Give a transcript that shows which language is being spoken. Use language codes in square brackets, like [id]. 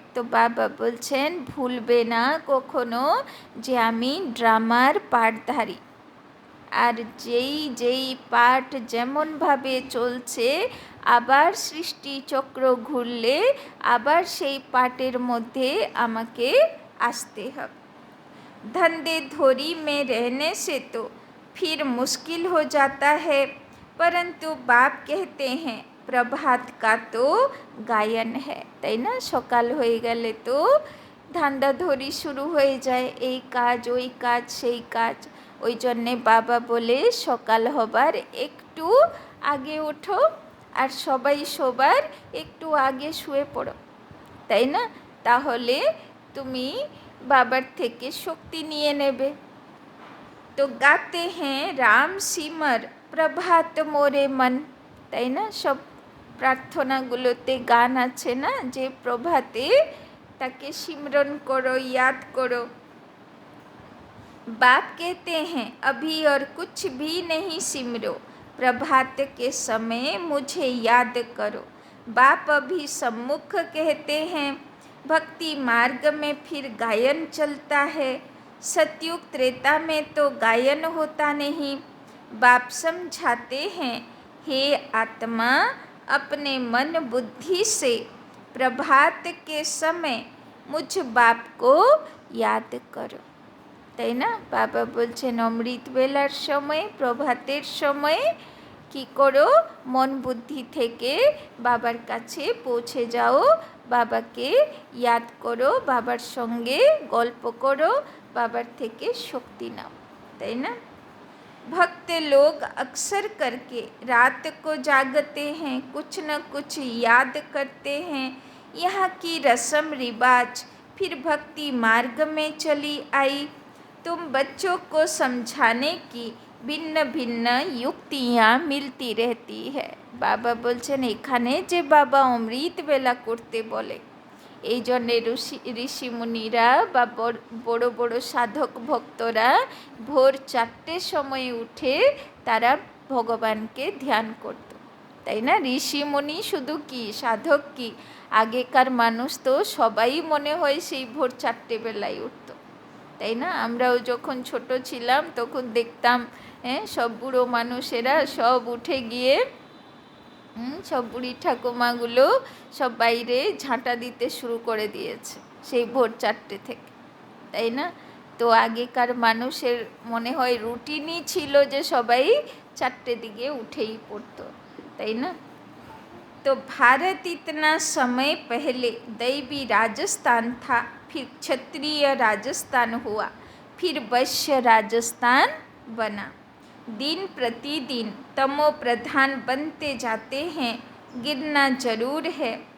[bn] तो बाबा बोलছেন ভুলবে না কখনো যে আমি ড্রামার পার্টধারী, আর যেই যেই পার্ট যেমনভাবে চলছে আবার সৃষ্টি চক্র ঘুরলে আবার সেই পার্টের মধ্যে আমাকে আসতে হবে। [hi] धंधे धोरी में रहने से तो फिर मुश्किल हो जाता है, परंतु बाप कहते हैं प्रभात का तो गायन है, [bn] তাই না, সকাল হয়ে গেলে তো ধান্দাধরি শুরু হয়ে যায়, এই কাজ ওই কাজ সেই কাজ। ওই জন্যে বাবা বলে সকাল হবার একটু আগে ওঠো আর সবাই সবার একটু আগে শুয়ে পড়ো, তাই না, তাহলে তুমি বাবার থেকে শক্তি নিয়ে নেবে। তো গাতে হ্যাঁ রাম সিমর প্রভাত মোরে মন, তাই না, সব প্রার্থনাগুলোতে গান আছে না, যে প্রভাতে তাকে সিমরন করো, [hi] याद करो। बाप कहते हैं अभी और कुछ भी नहीं सिमरो, प्रभात के समय मुझे याद करो। बाप अभी सम्मुख कहते हैं भक्ति मार्ग में फिर गायन चलता है। सतयुग त्रेता में तो गायन होता नहीं। बाप समझाते हैं हे आत्मा अपने मन बुद्धि से प्रभात के समय मुझ बाप को याद करो, [bn] তাই না, বাবা বলছেন অমৃত বেলার সময়, প্রভাতের সময় কি করো, মন বুদ্ধি থেকে বাবার কাছে পৌঁছে যাও, বাবাকে याद করো, বাবার সঙ্গে গল্প করো, বাবার থেকে শক্তি নাও, তাই না। [hi] भक्त लोग अक्सर करके रात को जागते हैं, कुछ न कुछ याद करते हैं। यहाँ की रस्म रिवाज फिर भक्ति मार्ग में चली आई। तुम बच्चों को समझाने की भिन्न भिन्न युक्तियाँ मिलती रहती है। [bn] बाबा বলছেন এখানে যে বাবা অমৃত বেলা করতে বলে, এই জন্যে ঋষিমুনিরা বা বড় বড় সাধক ভক্তরা ভোর 4টের সময় উঠে তারা ভগবানকে ধ্যান করত, তাই না। ঋষিমুনি শুধু কি, সাধক কি, আগেকার মানুষ তো সবাই মনে হয় সেই ভোর 4টে বেলায় উঠত, তাই না। আমরাও যখন ছোট ছিলাম তখন দেখতাম সব বুড়ো মানুষেরা সব উঠে গিয়ে সব বুড়ি ঠাকুমাগুলো সব বাইরে ঝাঁটা দিতে শুরু করে দিয়েছে সেই ভোর 4টে থেকে, তাই না। তো আগেকার মানুষের মনে হয় রুটিনই ছিল যে সবাই 4টে দিকে উঠেই পড়তো, তাই না। [hi] तो भारत इतना समय पहले दैवी राजस्थान था, फिर क्षत्रिय राजस्थान हुआ, फिर वैश्य राजस्थान बना। दिन प्रतिदिन तमो प्रधान बनते जाते हैं, गिरना जरूर है।